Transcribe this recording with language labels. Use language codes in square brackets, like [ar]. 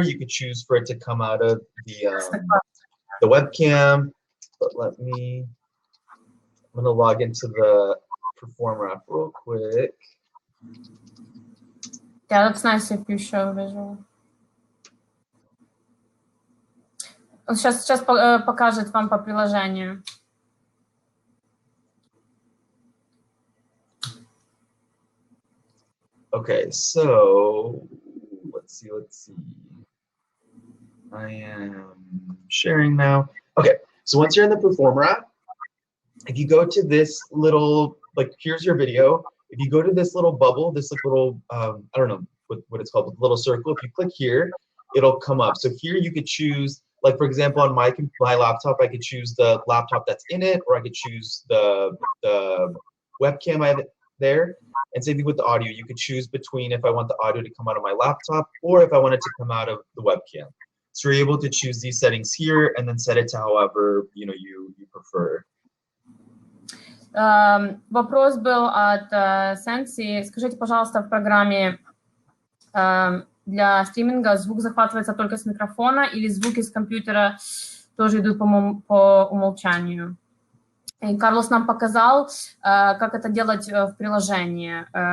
[en] You can choose for it to come out of the webcam. But I'm gonna log into the Performer app real quick. Yeah, that's nice if you show visual. [ru] Сейчас покажет вам по приложению. [en] Okay, so let's see. I am sharing now. Okay, so once you're in the Performer app, if you go to this little, here's your video. If you go to this little bubble, this little, I don't know what it's called, little circle, if you click here, it'll come up. So here you could choose, for example, on my laptop, I could choose the laptop that's in it, or I could choose the webcam I have there. And same thing with the audio. You could choose between if I want the audio to come out of my laptop or if I want it to come out of the webcam. So you're able to choose these settings here and then set it to however you prefer. [ru] Вопрос был от Sensi. Скажите, пожалуйста, в программе для стриминга звук захватывается только с микрофона или звуки с компьютера тоже идут по умолчанию? И Карлос нам показал, как это делать в приложении.